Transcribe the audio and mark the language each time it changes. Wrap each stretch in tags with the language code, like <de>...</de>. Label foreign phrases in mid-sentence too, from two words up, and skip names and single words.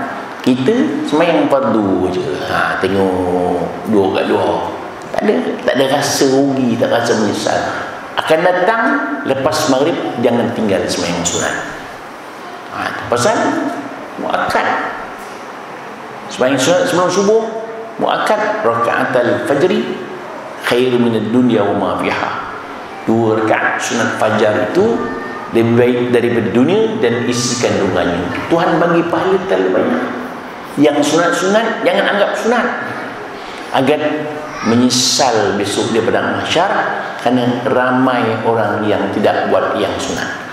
<ms>Kita semayang fardu je, tengok dua kat luar, tak ada rasa rugi, tak rasa menyesal. Akan datang lepas maghrib, jangan tinggal semayang sunat. Pasal muakkad. Semayang sunat sebelum subuh muakkad,</ms> <ar>ركعتا الفجر خير من الدنيا وما فيها.</ar> <ms>2 rakaat sunat fajar itu lebih baik daripada dunia dan isi kandungannya. Tuhan bagi pahala terlalu banyak. Yang sunat-sunat jangan anggap sunat, agar menyesal besok dia padang mahsyar, kerana ramai orang yang tidak buat yang sunat.</ms>